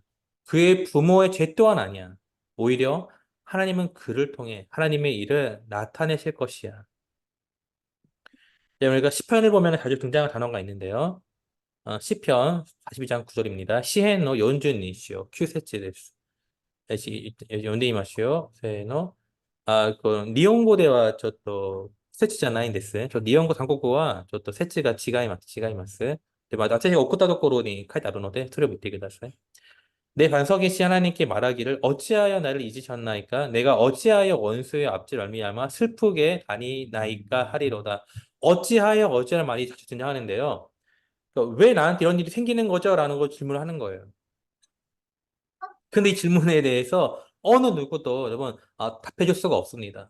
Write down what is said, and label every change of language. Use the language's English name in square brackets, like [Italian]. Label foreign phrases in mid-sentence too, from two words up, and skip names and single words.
[Korean] 그의 부모의 죄 또한 아니야. 오히려 하나님은 그를 통해 하나님의 일을 나타내실 것이야. 네, 우리가 시편을 보면 자주 등장하는 단어가 있는데요. 시편 42장 9절입니다. 시헨노 연준이시오 큐세치데스. [Japanese] 読んでみましょう。せーの。日本語ではちょっと、節じゃないんですね。日本語、韓国語はちょっと節が違います。違います。で、私が送ったところに書いてあるので、それを見てください。 [Korean] 내 반석이시 하나님께 말하기를 어찌하여 나를 잊으셨나이까? 내가 어찌하여 원수의 앞질 말미암아 슬프게 다니나이까 하리로다. 어찌하여 말이 자주 등장하는데요. 왜 나한테 이런 일이 생기는 거죠? 라는 걸 질문을 하는 거예요. 근데 이 질문에 대해서 어느 누구도 여러분 답해줄 수가 없습니다.